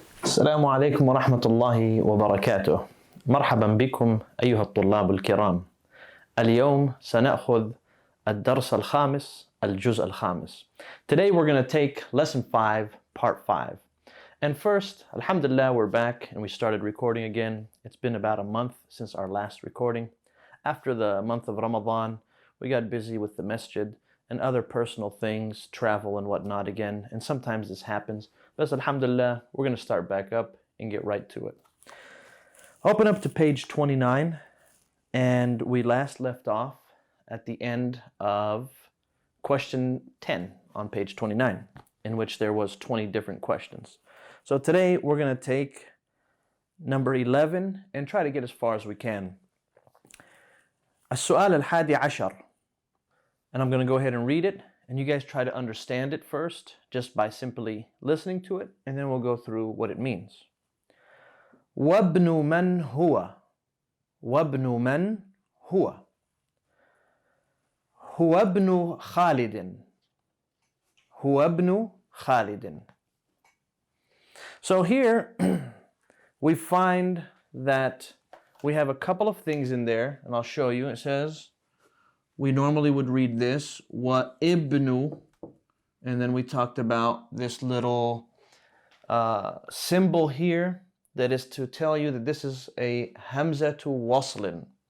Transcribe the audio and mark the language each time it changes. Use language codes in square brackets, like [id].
[ar] السلام عليكم ورحمة الله وبركاته. مرحبا بكم أيها الطلاب الكرام. اليوم سنأخذ الدرس الخامس الجزء الخامس. [en] Today we're going to take lesson 5 part 5. And first, alhamdulillah, we're back and we started recording again. It's been about a month since our last recording. After the month of Ramadan, we got busy with the masjid and other personal things, travel and whatnot again, and sometimes this happens. But alhamdulillah, we're going to start back up and get right to it. Open up to page 29, and we last left off at the end of question 10 on page 29, in which there was 20 different questions. So today we're going to take number 11 and try to get as far as we can. [ar] السؤال الحادي عشر. [en] And I'm going to go ahead and read it, and you guys try to understand it first just by simply listening to it, and then we'll go through what it means. [ar] وابن من هو وابن من هو هو ابن خالد هو ابن خالد. [en] So here we find that we have a couple of things in there, and I'll show you. It says, we normally would read this, wa ibnu, and then we talked about this little symbol here that is to tell you that this is a Hamzatul Waslin.